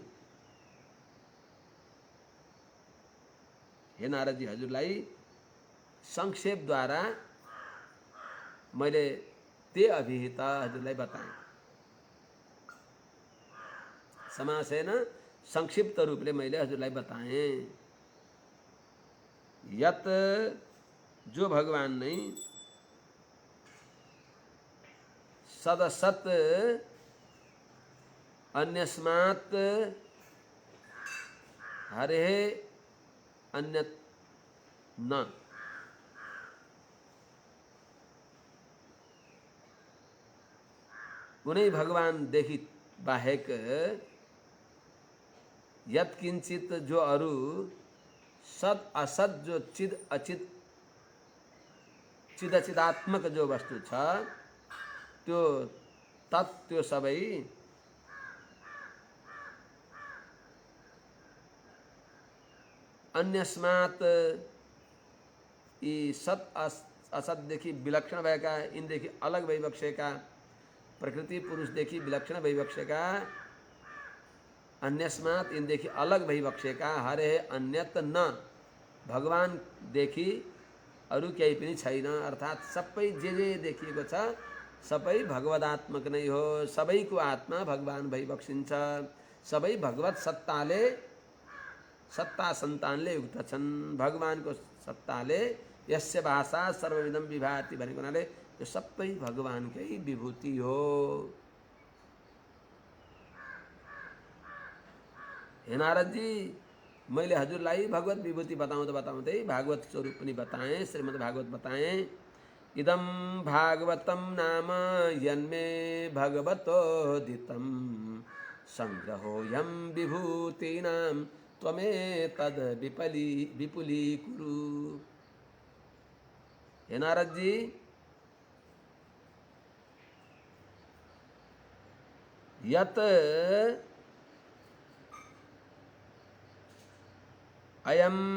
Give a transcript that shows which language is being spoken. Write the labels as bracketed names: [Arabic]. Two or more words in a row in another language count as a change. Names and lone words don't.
[Nepali] हे नारदजी, हजुरलाई संक्षेपद्वारा मैले [Sanskrit] ते अभिहित [Nepali] हजुरलाई बताएँ। समासेन संक्षिप्त रूपले मैले हजुरलाई बताएँ। [Sanskrit] यत [Nepali] जो भगवान नै [Sanskrit] सदसत अन्यस्मात् हरे अन्यत न। [Nepali] कुनै भगवानदेखि बाहेक [Sanskrit] यत किंचित [Nepali] जो अरु सद असत जो चिद अचित चिदचिदात्मक जो वस्तु छ, त्यो तत् त्यो सबै अन्यस्मात् यी सत असतदेखि विलक्षण भएका, यिनदेखि अलग भइबक्सेका, प्रकृति पुरुषदेखि विलक्षण भइबक्सेका, अन्यस्मात् यिनदेखि अलग भइबक्सेका, [Sanskrit] हरे अन्यत न, [Nepali] भगवानदेखि अरू केही पनि छैन। अर्थात् सबै जे देखिएको छ सबै भगवदात्मक नै हो। सबैको आत्मा भगवान भइबक्सिन्छ। सबै भगवत सत्ताले, सत्ता सन्तानले युक्त छन्। भगवानको सत्ताले [Sanskrit] यस्य भाषा सर्वविधम विभाति [Nepali] भनेको हुनाले यो सबै भगवानकै विभूति हो। हे नारदजी, मैले हजुरलाई भगवत विभूति बताउँदै बताउँदै भागवत स्वरूप पनि बताएँ, श्रीमद् भागवत बताएँ। [Sanskrit] इदं भागवतं नाम यन्मे भगवतोदितं संग्रहोऽयं विभूतीनां त्वमेतद् विपुलीकुरु। [Nepali] हे नारदजी, [Sanskrit] यत अयम